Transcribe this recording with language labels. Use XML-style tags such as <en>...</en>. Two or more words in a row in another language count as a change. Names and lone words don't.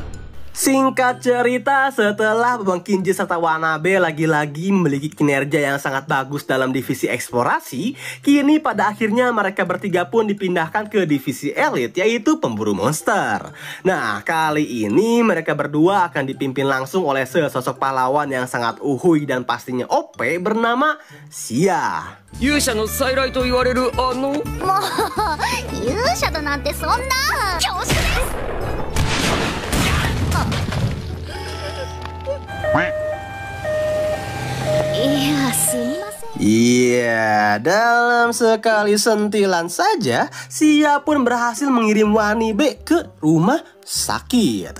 <id>Singkat cerita, setelah Babang Kinji serta Wanabe lagi-lagi memiliki kinerja yang sangat bagus dalam divisi eksplorasi, kini pada akhirnya mereka bertiga pun dipindahkan ke divisi elit, yaitu pemburu monster. Nah, kali ini mereka berdua akan dipimpin langsung oleh sesosok pahlawan yang sangat uhuy dan pastinya OP bernama Sia.</id> <ja>勇者の再来と言われるあのもう勇者だなんてそんな恐縮です。</ja> <id>Iya, Iya, dalam sekali sentilan saja, Sia pun berhasil mengirim Wanabe ke rumah sakit.</id>